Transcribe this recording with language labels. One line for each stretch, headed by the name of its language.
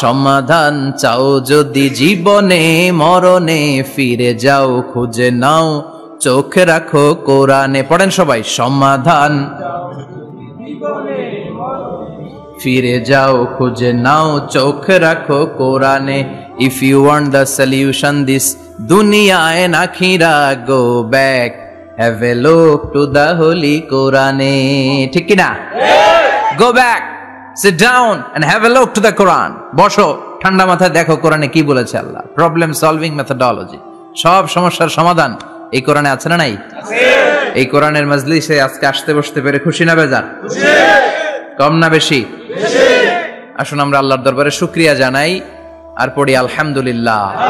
Bangla: সমাধান চাও যদি জীবনে, মরণে ফিরে যাও, খুঁজে নাও, চোখ রাখো কোরআনে। পড়েন সবাই, সমাধান ফিরে যাও, খুঁজে নাও, চোখ রাখো কোরআনে।
English: If you want the solution this dunya and akhira, go back, have a look to the holy Quran.
Bangla: ঠিক কি না?
English: Go back, sit down and have a look to the Quran.
Bangla: বসো, ঠান্ডা মাথায় দেখো কোরআনে কি বলেছে আল্লাহ। প্রবলেম সলভিং মেথোডোলজি, সব সমস্যার সমাধান এই কোরআনে আছে না নাই? আছে। এই কোরআনের মজলিসে আজকে আসতে বসতে পেরে খুশি না বেজার? খুশি। কম না বেশি? বেশি। আসুন আমরা আল্লাহর দরবারে শুকরিয়া জানাই আর পড়ি আলহামদুলিল্লাহ।